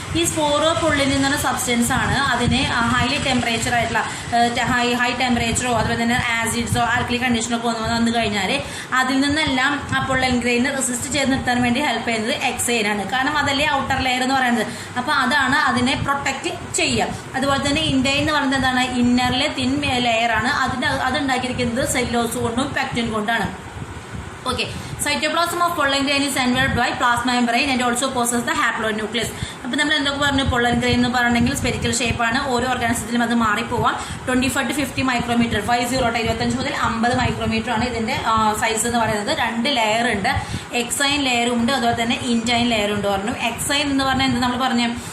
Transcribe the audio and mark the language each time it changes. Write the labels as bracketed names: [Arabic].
[Malayalam] ഈ സ്പോറോപൊള്ളനിൻ എന്ന് പറഞ്ഞ സബ്സ്റ്റൻസ് ആണ് അതിനെ ഹൈലി ടെമ്പറേച്ചർ ആയിട്ടുള്ള ഹൈ ടെമ്പറേച്ചറോ അതുപോലെ തന്നെ ആസിഡ്സോ ആൽക്കലി കണ്ടീഷനോ വന്നു കഴിഞ്ഞാൽ അതിൽ നിന്നെല്ലാം ആ പൊള്ളൻ ഗ്രെയിനെ റെസിസ്റ്റ് ചെയ്ത് നിർത്താൻ വേണ്ടി ഹെൽപ്പ് ചെയ്യുന്നത് എക്സൈൻ ആണ്. കാരണം അതല്ലേ ഔട്ടർ ലെയർ എന്ന് പറയുന്നത്. അപ്പൊ അതാണ് അതിനെ പ്രൊട്ടക്ട് ചെയ്യുക. അതുപോലെ തന്നെ ഇൻടൈൻ എന്ന് പറയുന്നത് എന്താണ്? ഇന്നറിലെ തിൻ ലെയർ ആണ്. അതുണ്ടാക്കിയിരിക്കുന്നത് സെല്ലോസ് കൊണ്ടും പെക്റ്റിൻ കൊണ്ടാണ്. [English] Okay, cytoplasm of pollen grain is enveloped by plasma membrane and also possesses the haploid nucleus. [Malayalam] അപ്പോൾ നമ്മൾ എന്തൊക്കെ പറഞ്ഞു? പൊള്ളൻ ഗ്രെയിൻ എന്ന് പറയണമെങ്കിൽ സ്പെരിക്കൽ ഷേപ്പാണ്. ഓരോ ഓർഗാനിസത്തിലും അത് മാറിപ്പോവാം. 25-50 മൈക്രോമീറ്റർ, 25 മുതൽ 50 മൈക്രോമീറ്റർ ആണ് ഇതിന്റെ സൈസ് എന്ന് പറയുന്നത്. 2 ലെയർ ഉണ്ട്, എക്സൈൻ ലെയറും ഉണ്ട്, അതുപോലെ തന്നെ ഇൻടൈൻ ലെയർ ഉണ്ട് പറഞ്ഞു. എക്സൈൻ എന്ന് പറഞ്ഞാൽ എന്ത് നമ്മൾ പറഞ്ഞു?